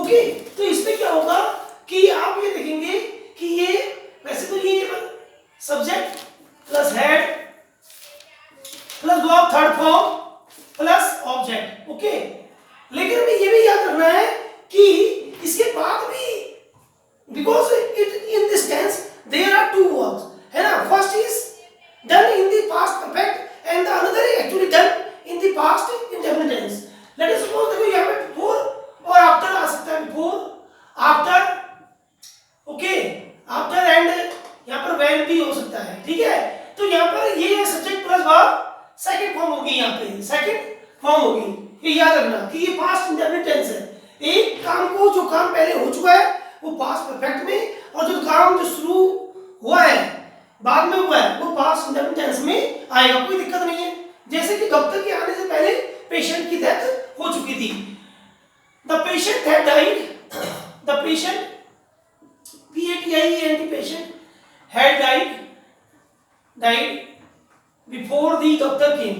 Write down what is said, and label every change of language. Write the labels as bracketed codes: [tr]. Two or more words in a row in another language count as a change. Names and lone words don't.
[hi] ओके, तो इसमें क्या होगा कि आप ये देखेंगे कि ये वैसे तो ये [en] subject plus head plus verb third form plus object. [hi] ओके, लेकिन हमें ये भी याद रखना है कि इसके बाद भी [en] because it in this tense there are two verbs, [hi] है ना. [en] first is done in the past perfect and the another is actually done in the past indefinite tense. Let us suppose [hi] देखो यहाँ पे before और after आ सकता है. [en] before, after, okay, after and [hi] यहाँ पर when भी हो सकता है. ठीक है, तो यहाँ पर ये [en] subject plus verb second form [hi] होगी. यहाँ पे [en] second form [hi] होगी. ये याद रखना कि ये [en] past indefinite tense [hi] है. एक काम को जो काम पहले हो चुका है वो [en] past perfect [hi] में, और जो काम जो शुरू हुआ है बाद में हुआ है वो [en] past indefinite tense [hi] में आएगा. कोई दिक्कत नहीं है. जैसे कि डॉक्टर के आने से पहले पेशेंट की डेथ हो चुकी थी. [en] the patient had died. the patient PATIENT patient had died before the doctor came.